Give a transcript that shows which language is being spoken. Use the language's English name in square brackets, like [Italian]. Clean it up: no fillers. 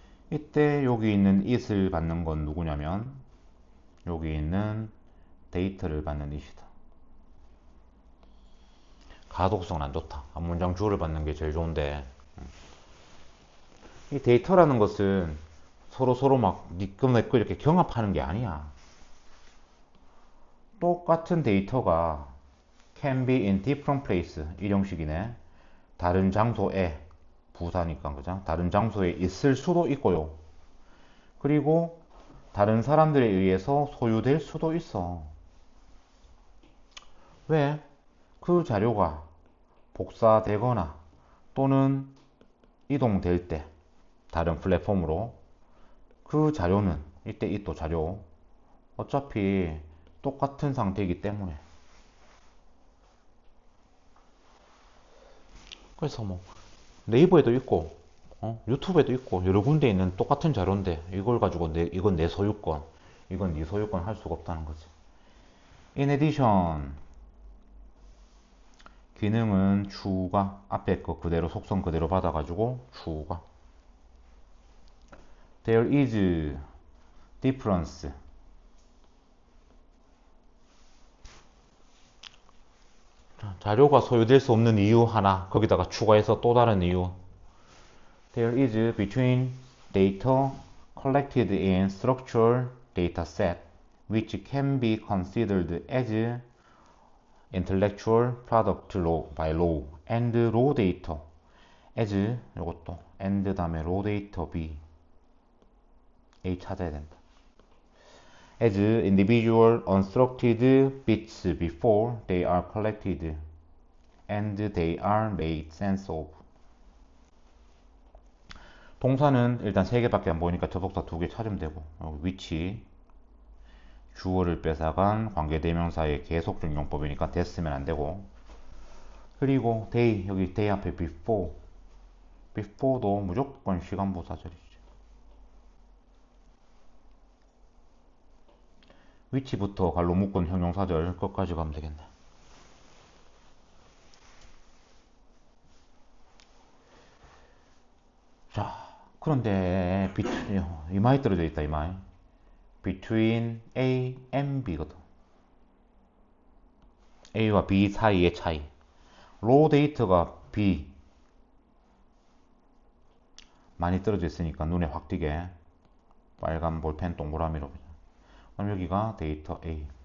[Korean] 이때 여기 있는 it을 받는 건 누구냐면 여기 있는 데이터를 받는 it이다. 가독성은 안 좋다. 한 문장 주어를 받는 게 제일 좋은데 이 데이터라는 것은 서로 막 니꺼 내꺼 이렇게 경합하는 게 아니야. 똑같은 데이터가 [English] can be in different place [Korean] 이 형식이네. 다른 장소에 부사니까 그죠? 다른 장소에 있을 수도 있고요. 그리고 다른 사람들에 의해서 소유될 수도 있어. 왜? 그 자료가 복사되거나 또는 이동될 때 다른 플랫폼으로 그 자료는 이때 이 또 자료 어차피 똑같은 상태이기 때문에 그래서 뭐 네이버에도 있고 유튜브에도 있고 여러 군데 있는 똑같은 자료인데 이걸 가지고 이건 내 소유권 이건 네 소유권 할 수가 없다는 거지. [English] In addition [Korean] 기능은 추가 앞에 거 그대로 속성 그대로 받아가지고 추가 [English] There is difference [Korean] 자료가 소유될 수 없는 이유 하나 거기다가 추가해서 또 다른 이유 [English] There is between data collected in structured data set which can be considered as intellectual product by law and raw data as [Korean] 이것도 [English] and [Korean] 다음에 [English] raw data B A [Korean] 찾아야 된다. [English] As individual unstructured bits before they are collected and they are made sense of. [Korean] 동사는 일단 3개밖에 안 보이니까 접속사 2개 찾으면 되고 위치 주어를 뺏어간 관계대명사의 계속적 용법이니까 됐으면 안 되고 그리고 day 여기 day 앞에 before도 무조건 시간부사절이지. 위치부터 갈로 묶은 형용사절 끝까지 가면 되겠네. 자, 그런데 이마에 떨어져 있다 이마에. [English] Between A and B [Korean] 거든. A와 B 사이의 차이. raw data가 B 많이 떨어져 있으니까 눈에 확 띄게 빨간 볼펜 동그라미로. 그럼 여기가 데이터 A.